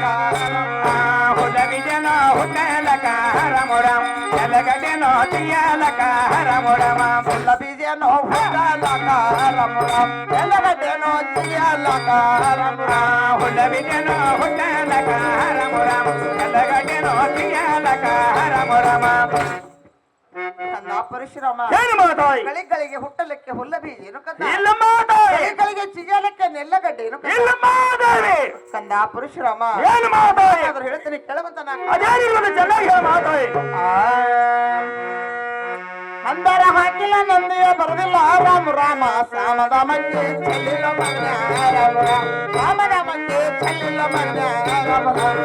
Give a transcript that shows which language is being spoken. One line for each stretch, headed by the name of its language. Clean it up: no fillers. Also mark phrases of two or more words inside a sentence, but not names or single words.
Kannada: ಹುಲ್ಲ ಬೀಜನೋ ಹುಟ್ಟಲಕ ರಾಮ ರಾಮ ಎಲ್ಲ ಗಡ್ಡೆನೋ ತೆಗಿಯಲಕ ರಾಮ ರಾಮ ಹುಲ್ಲ ಬೀಜನೋ ಹುಟ್ಟಾಲಕ ರಾಮ ರಾಮ ಎಲ್ಲ ಗಡ್ಡೆನೋ ತೆಗಿಯಲಕ ರಾಮ ರಾಮ ಹುಲ್ಲ ಬೀಜನೋ ಹುಟ್ಟಲಕ ರಾಮ ರಾಮ ಎಲ್ಲ ಗಡ್ಡೆನೋ ತೆಗಿಯಲಕ ರಾಮ ರಾಮ ಕಂದ ಪರಶುರಾಮ ಏನು ಮಾತಾಯಿ ಗಳಿಗೆ ಹುಟ್ಟಲಿಕ್ಕೆ ಹುಲ್ಲ ಬೀಜ ಏನು ಕಂದ ಇಲ್ಲ ಮಾತಾಯಿ ಗಳಿಗೆ ಚಿಗಿಯಲಿಕ್ಕೆ ನೆಲ್ಲಗಡ್ಡೆ ಏನು ಇಲ್ಲ ಮಾತಾಯಿ ಕಂದ ಪರಶುರಾಮ ಏನು ಮಾತಾಯಿ ಆದ್ರೆ ಹೇಳ್ತೀನಿ ಕೆಳವಂತ ಅದೇನಿರುವುದು ಚೆನ್ನಾಗಿ ಹೇಳ ಮಾತಾಯಿ ಅಂದರ ಹಾಕಿಲ್ಲ ನಂದಿಯ ಬರದಿಲ್ಲ ರಾಮ ರಾಮ ಸಾಮದ ಮಂಗೆ ಚೆಲ್ಲಿಲ್ಲ ಮಗ್ನ ರಾಮ ರಾಮ ಸಾಮದ ಮಂಗೆ ಚೆಲ್ಲಿಲ್ಲ ಮಗ್ನ ರಾಮ ರಾಮ